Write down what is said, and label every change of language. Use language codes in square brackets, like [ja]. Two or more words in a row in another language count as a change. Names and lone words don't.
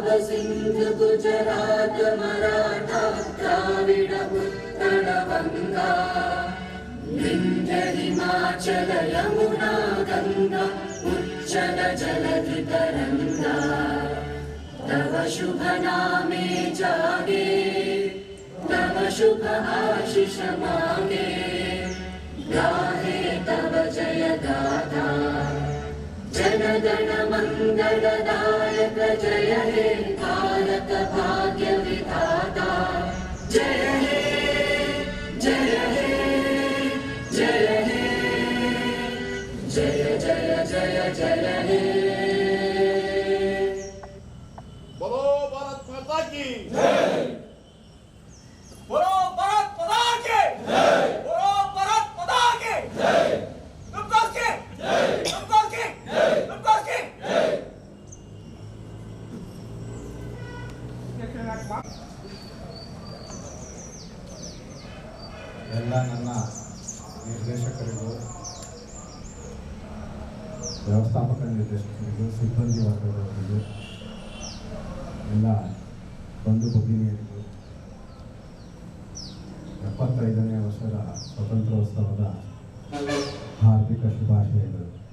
[bn] সিন্ধ গুজরাত মরাঠা দ্রাবিড় উৎকল গঙ্গা বিন্ধ্য হিমাচল যমুনা গঙ্গা উচ্ছল জলধি তরঙ্গা তব শুভ নামে জাগে তব শুভ আশিস মাঙ্গে গাহে তব জয় গাথা জনগণ মঙ্গলদায়ক জয় হে ভারত ভাগ্য বিধাতা জয় হে জয় হে জয় হে জয় জয় জয় জয় হে। [hi] बोलो भारत माता की जय। बोलो भारत माता की जय। बोलो भारत माता की जय। नुक्कास की जय। नुक्कास की जय। नुक्कास की जय। [kn] ಎಲ್ಲ ನನ್ನ ನಿರ್ದೇಶಕರಿಗೂ ವ್ಯವಸ್ಥಾಪಕ ನಿರ್ದೇಶಕರಿಗೂ ಸಿಬ್ಬಂದಿ ವರ್ಗದವರಿಗೂ ಎಲ್ಲ ಬಂಧು ಭಗಿನಿಯರಿಗೂ 75ನೇ ವರ್ಷದ ಸ್ವಾತಂತ್ರ್ಯೋತ್ಸವದ ಹಾರ್ದಿಕ ಶುಭಾಶಯಗಳು.